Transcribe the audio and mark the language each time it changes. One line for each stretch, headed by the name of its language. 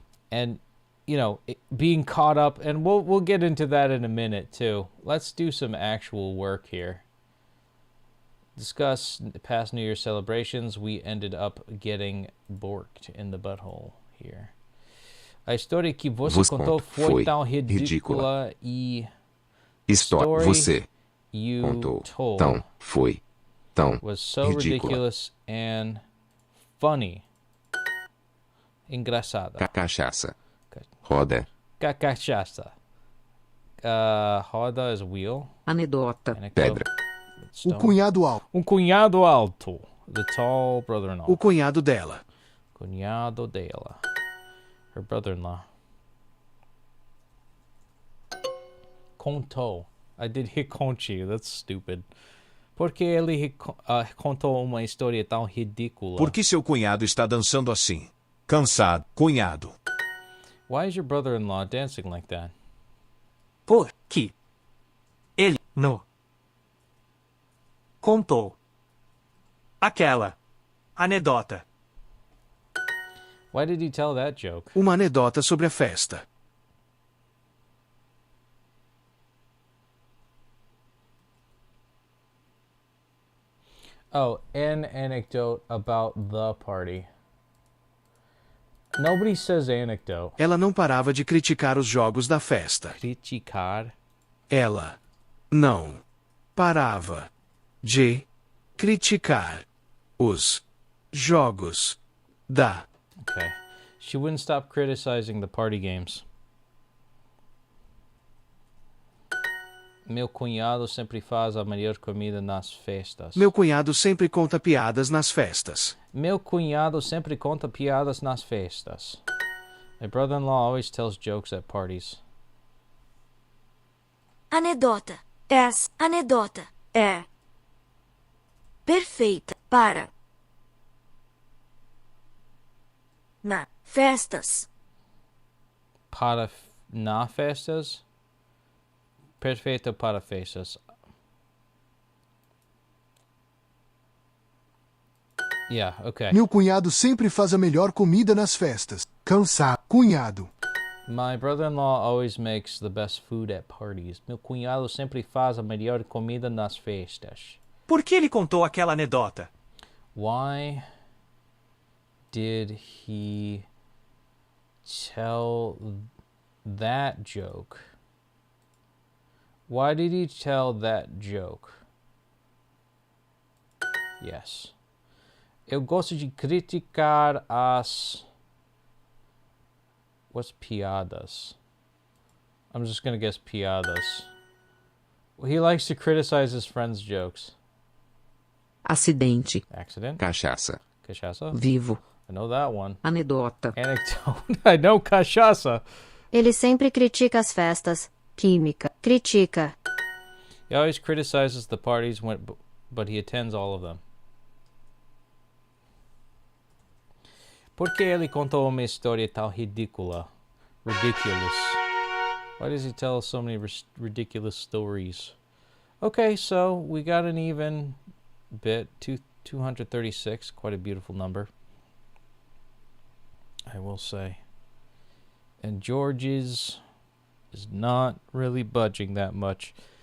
English: And, you know, being caught up, and we'll get into that in a minute too. Let's do some actual work here. Discuss past New Year's celebrations. We ended up getting borked in the butthole here.
Portuguese: A história que você contou foi tão ridícula e História você
English: you
Portuguese: contou
English: told
Portuguese: tão foi tão
English: was so
Portuguese: ridícula.
English: ridiculous and funny.
Portuguese: Engraçada. Cachaça. Roda.
English: Cachaça. Roda is wheel.
Portuguese: Anedota. Pedra. O cunhado alto. Cunhado alto.
English: The tall brother-in-law.
Portuguese: O cunhado dela. Cunhado dela.
English: Her brother-in-law. Contou. I did reconte. That's stupid.
Portuguese: Porque ele contou uma história tão ridícula. Por que seu cunhado está dançando assim? Cansado. Cunhado.
English: Why is your brother-in-law dancing like that?
Portuguese: Porque ele no contou aquela anedota.
English: Why did he tell that joke?
Portuguese: Uma anedota sobre a festa.
English: Oh, an anecdote about the party. Nobody says anecdote.
Portuguese: Ela não parava de criticar os jogos da festa. Criticar. Ela não parava de criticar os jogos da
English: Okay. She wouldn't stop criticizing the party games.
Portuguese: Meu cunhado sempre faz a melhor comida nas festas. Meu cunhado sempre conta piadas nas festas. Meu cunhado sempre conta piadas nas festas.
English: My brother-in-law always tells jokes at parties.
Portuguese: Anedota. Essa anedota é perfeita para na festas. Na festas? Perfeito para festas.
English: Yeah, okay.
Portuguese: Meu cunhado sempre faz a melhor comida nas festas. Cansado. Cunhado.
English: My brother-in-law always makes the best food at parties.
Portuguese: Meu cunhado sempre faz a melhor comida nas festas. Por que ele contou aquela anedota?
English: Why did he tell that joke? Why did he tell that joke?
Portuguese: Yes. Eu gosto de criticar as...
English: What's piadas? I'm just gonna guess piadas. He likes to criticize his friends' jokes.
Portuguese: Acidente.
English: Accident?
Portuguese: Cachaça. Cachaça? Vivo.
English: I know that one.
Portuguese: Anedota.
English: Anecdote. I know cachaça.
Portuguese: Ele sempre critica as festas. Química. Critica.
English: He always criticizes the parties, but he attends all of them.
Portuguese: Por que ele contou uma história tão ridícula?
English: Ridiculous. Why does he tell so many ridiculous stories? Okay, so we got an even bit. 236, quite a beautiful number, I will say. And George's is not really budging that much.